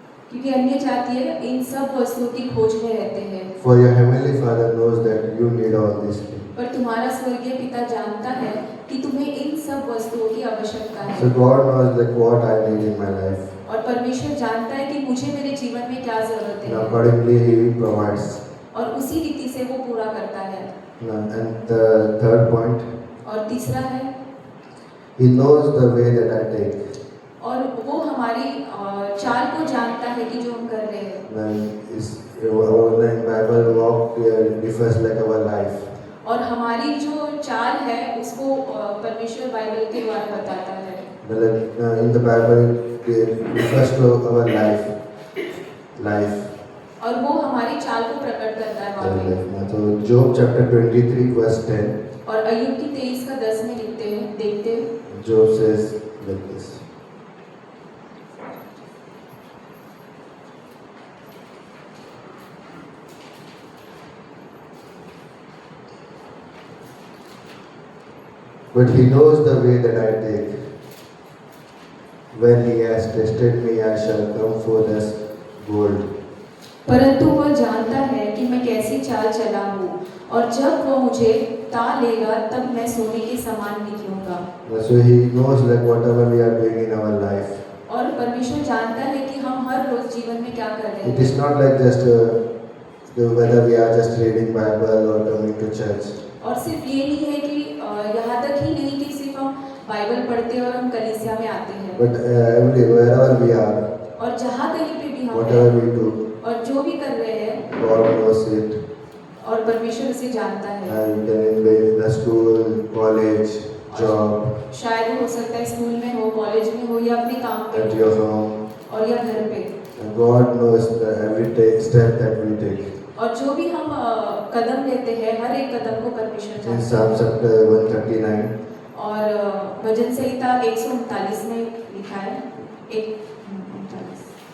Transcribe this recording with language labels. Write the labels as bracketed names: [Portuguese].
[Hindi] क्योंकि अन्य जातीय इन सब वस्तुओं की खोज में रहते हैं, [English] For your heavenly Father knows that you need all these things. [Hindi] पर तुम्हारा स्वर्गीय पिता जानता है कि तुम्हें इन सब वस्तुओं की आवश्यकता [English] So [Hindi] है। [English] God knows like what I need in my life. [Hindi] और परमेश्वर जानता है कि मुझे मेरे जीवन में क्या जरूरतें [English] And [Hindi] हैं, [English] accordingly He provides. [Hindi] और उसी रीति से वो पूरा करता है। [English] And the third point, [Hindi] और तीसरा है, [English] He knows the way that I take. [Hindi] और वो हमारी चाल को जानता है कि जो हम कर रहे हैं। [English] And is our Bible walk refers like our life. [Hindi] और हमारी जो चाल है उसको परमेश्वर बाइबल के द्वारा बताता है। [English] Like, in the Bible it refers to our life. [Hindi] और वो हमारी चाल को प्रकट करता है वहाँ पे। [English] So Job chapter 23 verse 10. [Hindi] और अय्यूब की 23 का 10 में लिखते हैं, देखते हैं। [English] Job says like this. But He knows the way that I take. When He has tested me, I shall come forth as gold. [Hindi] परंतु वह जानता है कि मैं कैसी चाल चला हूँ, और जब वह मुझे ता लेगा तब मैं सोने के समान निकलूंगा। [English] So He knows like whatever we are doing in our life. [Hindi] और परमेश्वर जानता है कि हम हर रोज जीवन में क्या कर रहे [English] It [Hindi] हैं। [English] is not like just whether we are just reading Bible or coming to church. [Hindi] और सिर्फ ये नहीं है कि यहाँ तक ही नहीं कि सिर्फ हम बाइबल पढ़ते हैं और हम कलीसिया में आते हैं, [English] But wherever we are, [Hindi] और जहाँ कहीं पे भी हम [English] whatever [Hindi] हैं [English] we do, [Hindi] और जो भी कर रहे हैं, [English] God knows it. [Hindi] और परमेश्वर उसे जानता है। [English] And in the school, college, job, [Hindi] शायद वो हो सकता है स्कूल में हो, कॉलेज में हो, या अपने काम पे [English] at [Hindi] हो, [English] your home, [Hindi] और या घर पे। [English] and God knows every step that we take. [Hindi] और जो भी हम कदम लेते हैं, हर एक कदम को परमेश्वर [English] In [Hindi] जानता [English] Psalm [Hindi] है। [English] chapter 139, [Hindi] और भजन संहिता 139 में लिखा है, 139